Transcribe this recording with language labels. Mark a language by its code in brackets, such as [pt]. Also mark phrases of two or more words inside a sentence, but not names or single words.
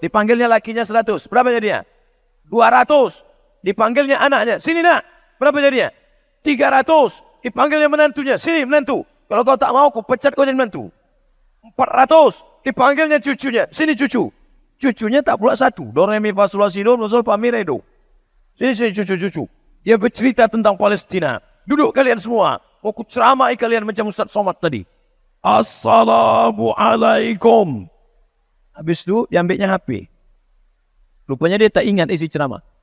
[ms] Dipanggilnya lakinya 100. Berapa jadinya? 200. Dipanggilnya anaknya. Sini nak. Berapa jadinya? 300. Dipanggilnya menantunya. Sini menantu. Kalau kau tak mau, aku pecat kau jadi menantu. 400. Dipanggilnya cucunya. Sini cucu. Cucunya tak pula satu. Do, re, mi, fa, sol, la, si, do, sol, fa, mi, re, do. Sini cucu-cucu. Dia bercerita tentang Palestina. Duduk kalian semua. Aku ceramai kalian macam Ustaz Somad tadi. Assalamualaikum. Habis itu diambilnya HP. Rupanya dia tak ingat isi ceramah.